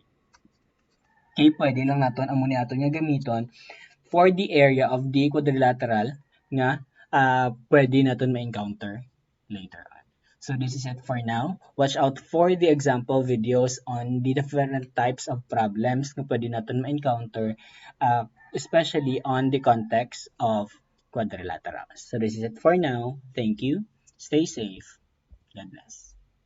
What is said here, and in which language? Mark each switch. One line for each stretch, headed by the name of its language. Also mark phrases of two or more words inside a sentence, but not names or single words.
Hiligaynon: Okay, pwede lang naton amo ni aton nga gamiton
English: for the area of the quadrilateral
Hiligaynon: nga pwede naton ma-encounter.
English: later on. So this is it for now. Watch out for the example videos on the different types of problems
Filipino: na pwede natin ma-encounter,
English: especially on the context of quadrilaterals. So this is it for now. Thank you. Stay safe. God bless.